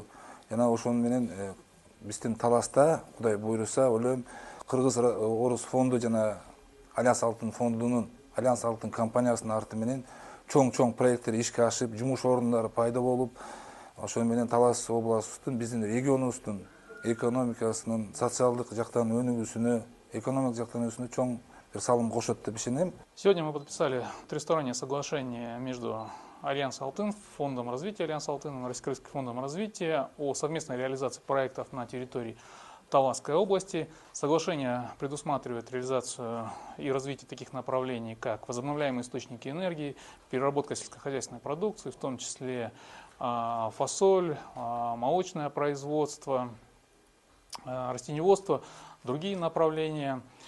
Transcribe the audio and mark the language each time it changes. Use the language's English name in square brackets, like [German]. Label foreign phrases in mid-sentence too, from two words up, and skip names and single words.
[Kyrgyz] жана ошону менен биздин Таласта, Кудай буйруса, ойлойм, Кыргыз Орус фонду жана Альянс Алтын фондунун, Альянс Алтын компаниясынын арты менен чоң проекттер ишке ашып, жумуш орундары пайда болуп, ошону менен Талас областыбыздын, биздин регионубуздун экономикасынын социалдык жактан өнүгүүсүнө, экономик жактан өнүгүүсүнө чоң бир салым кошот деп ишенем. [Russian] Сегодня мы подписали тристороннее соглашение между Альянс Алтын, Фондом развития Альянс Алтын и Российским фондом развития о совместной реализации проектов на территории Таласской области. Соглашение предусматривает реализацию и развитие таких направлений, как возобновляемые источники энергии, переработка сельскохозяйственной продукции, в том числе фасоль, молочное производство, растениеводство, другие направления.